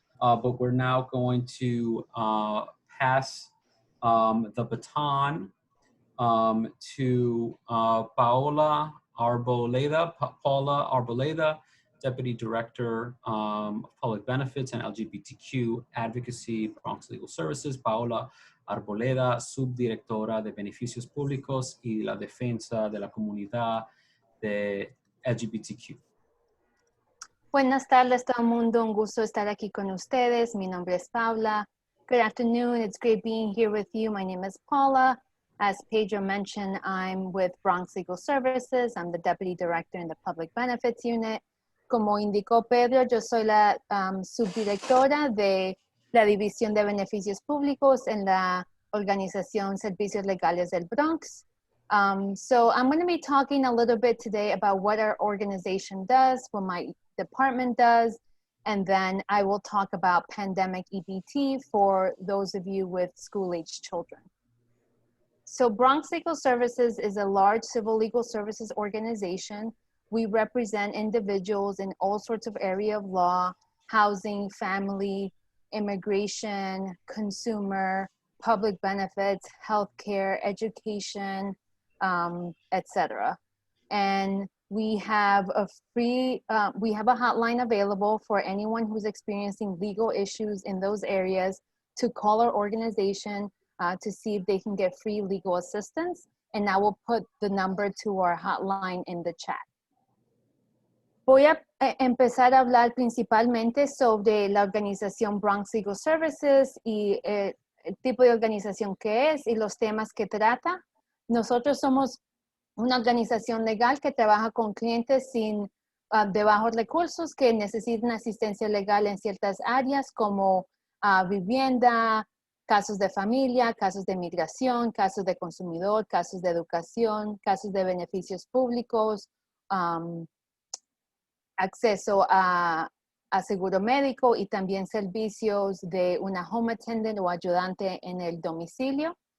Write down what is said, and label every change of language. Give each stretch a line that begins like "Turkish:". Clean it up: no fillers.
English: But we're now going to pass the baton to Paula Arboleda, Deputy Director of Public Benefits and LGBTQ Advocacy, Bronx Legal Services.
Spanish: Paula Arboleda, Subdirectora de Beneficios Públicos y la Defensa de la Comunidad de LGBTQ. Buenas tardes, todo el mundo. Un gusto estar aquí con ustedes. Mi nombre es Paula.
English: Good afternoon. It's great being here with you. My name is Paula. As Pedro mentioned, I'm with Bronx Legal Services. I'm the Deputy Director in the Public Benefits Unit.
Spanish: Como indicó Pedro, yo soy la subdirectora de la División de Beneficios Públicos en la organización Servicios Legales del Bronx.
English: So I'm going to be talking a little bit today about what our organization does, what my department does, and then I will talk about pandemic EBT for those of you with school-age children. So Bronx Legal Services is a large civil legal services organization. We represent individuals in all sorts of area of law, housing, family, immigration, consumer, public benefits, healthcare, education, etc. And we have a hotline available for anyone who's experiencing legal issues in those areas to call our organization to see if they can get free legal assistance. And I will put the number to our hotline in the chat.
Spanish: Voy a empezar a hablar principalmente sobre la organización Bronx Legal Services y el tipo de organización que es y los temas que trata. Nosotros somos una organización legal que trabaja con clientes de bajos recursos que necesitan asistencia legal en ciertas áreas como vivienda, casos de familia, casos de migración, casos de consumidor, casos de educación, casos de beneficios públicos, acceso a seguro médico y también servicios de una home attendant o ayudante en el domicilio.